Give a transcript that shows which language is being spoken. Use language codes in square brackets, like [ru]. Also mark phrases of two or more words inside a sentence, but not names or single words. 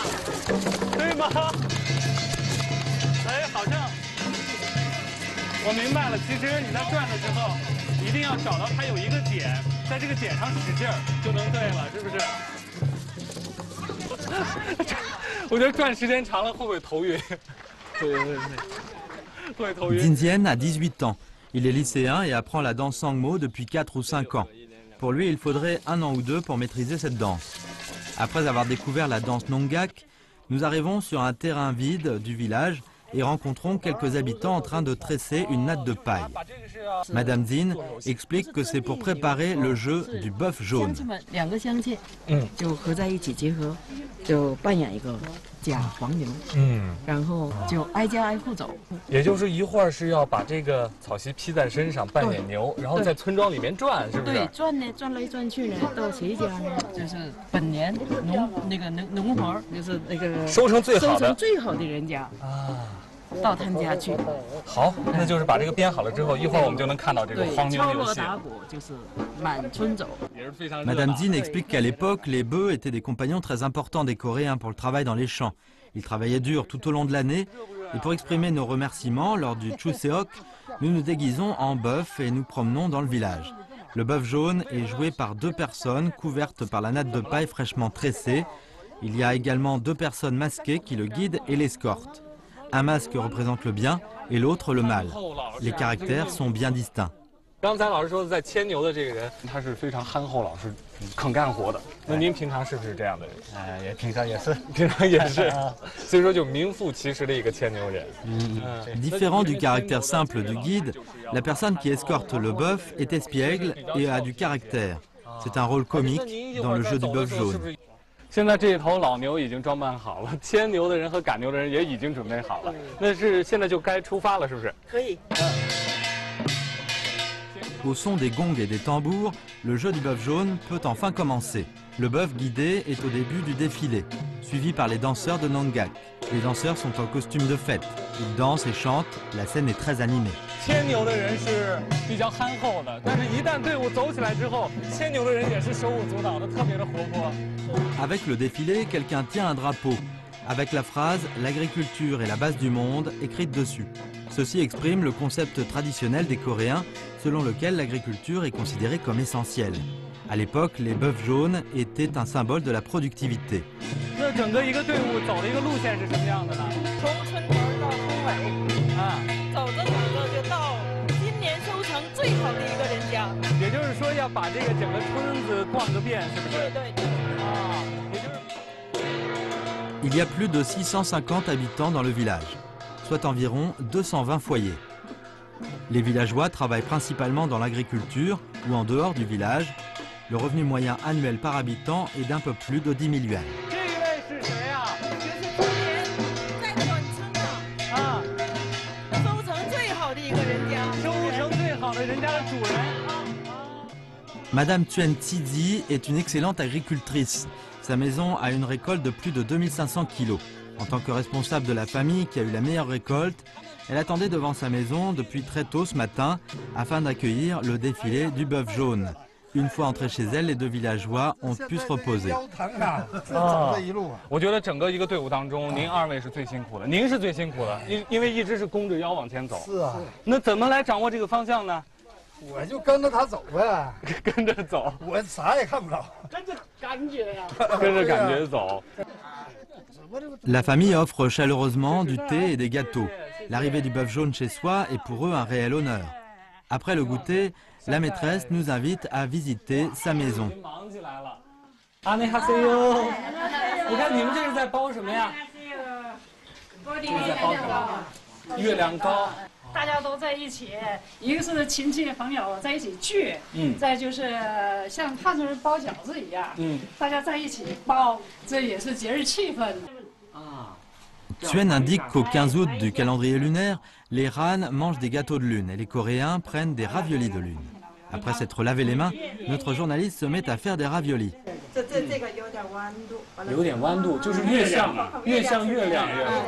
[zh] 对吗？哎，好像我明白了。其实你在转的时候，一定要找到它有一个点，在这个点上使劲儿就能对了，是不是？我觉得转时间长了会不会头晕？对。会头晕。 [fr] Jinjian a 18 ans. Il est lycéen et apprend la danse Sangmo depuis 4 ou 5 ans. Pour lui, il faudrait 1 an ou 2 pour maîtriser cette danse. Après avoir découvert la danse Nongak, nous arrivons sur un terrain vide du village et rencontrons quelques habitants en train de tresser une natte de paille. Madame Zin explique que c'est pour préparer le jeu du bœuf jaune. [zh] 两个乡亲，就合在一起结合，就扮演一个假黄牛，然后就挨家挨户走。也就是一会儿是要把这个草席披在身上扮演牛，然后在村庄里面转，是不是？对，转来转去呢，到谁家呢？就是本年农活，就是那个收成最好的人家啊。 到他们家去。好，那就是把这个编好了之后，一会儿我们就能看到这个黄牛游戏。敲锣打鼓就是满村走。 [fr] Madame Zin explique qu'à l'époque, les bœufs étaient des compagnons très importants des Coréens pour le travail dans les champs. Ils travaillaient dur tout au long de l'année et pour exprimer nos remerciements lors du Chuseok, nous nous déguisons en bœuf et nous promenons dans le village. Le bœuf jaune est joué par 2 personnes couvertes par la natte de paille fraîchement tressée. Il y a également 2 personnes masquées qui le guident et l'escortent. Un masque représente le bien et l'autre le mal. Les caractères sont bien distincts. [zh] 刚才老师说的在牵牛的这个人，他是非常憨厚老实、肯干活的。那您平常是不是这样的人？也平常也是，平常也是。所以说就名副其实的一个牵牛人。 [fr] Différent du caractère simple du guide, la personne qui escorte le bœuf est espiègle et a du caractère. C'est un rôle comique dans le jeu du bœuf jaune. [zh] 现在这头老牛已经装扮好了，牵牛的人和赶牛的人也已经准备好了。那是现在就该出发了，是不是？可以。 [fr] Au son des gongs et des tambours, le jeu du bœuf jaune peut enfin commencer. Le bœuf guidé est au début du défilé, suivi par les danseurs de Nongak. Les danseurs sont en costume de fête. Ils dansent et chantent, la scène est très animée. [zh] 牵牛的人是比较憨厚的，但是一旦队伍走起来之后，牵牛的人也是手舞足蹈的，特别的活泼。 [fr] Avec le défilé, quelqu'un tient un drapeau, avec la phrase « L'agriculture est la base du monde » écrite dessus. Ceci exprime le concept traditionnel des Coréens, selon lequel l'agriculture est considérée comme essentielle. À l'époque, les bœufs jaunes étaient un symbole de la productivité. [zh] 那整个一个队伍走的一个路线是什么样的呢？从村头到村尾，走着走着就到今年收成最好的一个人家。也就是说要把这个整个村子逛个遍，是不是？对。也就是。 [fr] Il y a plus de 650 habitants dans le village, soit environ 220 foyers. Les villageois travaillent principalement dans l'agriculture ou en dehors du village. Le revenu moyen annuel par habitant est d'un peu plus de 10 000 yuans. [zh] 这一位是谁啊？就是今年在短村的收成最好的一个人家。收成最好的人家的主人。 [fr] Madame Tuen Tizi est une excellente agricultrice. Sa maison a une récolte de plus de 2500 kilos. En tant que responsable de la famille qui a eu la meilleure récolte, elle attendait devant sa maison depuis très tôt ce matin afin d'accueillir le défilé du bœuf jaune. Une fois entrés chez elle, les deux villageois ont pu se reposer. [zh] 我觉得整个一个队伍当中，您二位是最辛苦的，您是最辛苦的，因为一直是弓着腰往前走。是啊。那怎么来掌握这个方向呢？我就跟着他走呗，跟着走。我啥也看不着，跟着感觉呀。跟着感觉走。 [fr] La famille offre chaleureusement du thé et des gâteaux. L'arrivée du bœuf jaune chez soi est pour eux un réel honneur. Après le goûter, la maîtresse nous invite à visiter sa maison. [zh] 啊，你好，CEO。我看你们这是在包什么呀？这是在包什么？月亮糕。大家都在一起，一个是亲戚朋友在一起聚，再就是像汉族人包饺子一样，大家在一起包，这也是节日气氛。 [fr] Tuen indique qu'au 15 août du calendrier lunaire, les Han mangent des gâteaux de lune et les Coréens prennent des raviolis de lune. Après s'être lavé les mains, notre journaliste se met à faire des raviolis. [zh] 有点弯度，就是越像月亮越好。